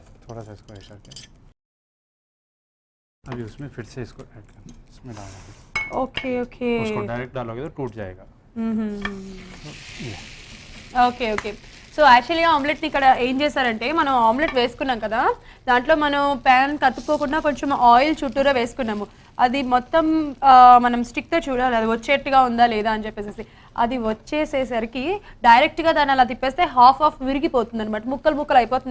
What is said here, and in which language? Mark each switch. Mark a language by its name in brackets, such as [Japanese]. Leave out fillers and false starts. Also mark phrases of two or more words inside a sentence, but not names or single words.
[Hindi] थोड़ा सा इसको ऐसा करके अभी उसमें फिर से इसको ऐड करना, इसमें डालना। [English] okay okay [Hindi] उसको डायरेक्ट डालोगे तो टूट जाएगा। ये [English] okay okay so [Telugu] యాక్చువల్గా ఆమ్లెట్ని ఇక్కడ ఏం చేశారంటే మనం ఆమ్లెట్ వేసుకున్నాం కదా, దాంట్లో మనం ప్యాన్ కతుక్కోకుండా కొంచెం ఆయిల్ చుట్టూరా వేసుకున్నాము. అది మొత్తం మనం స్టిక్తో చూడాలి అది వచ్చేట్టుగా ఉందా లేదా అని చెప్పేసి. అది వచ్చేసేసరికి డైరెక్ట్గా దాన్ని అలా తిప్పేస్తే హాఫ్ విరిగిపోతుంది అనమాట, ముక్కలు ముక్కలు అయిపోతుంది.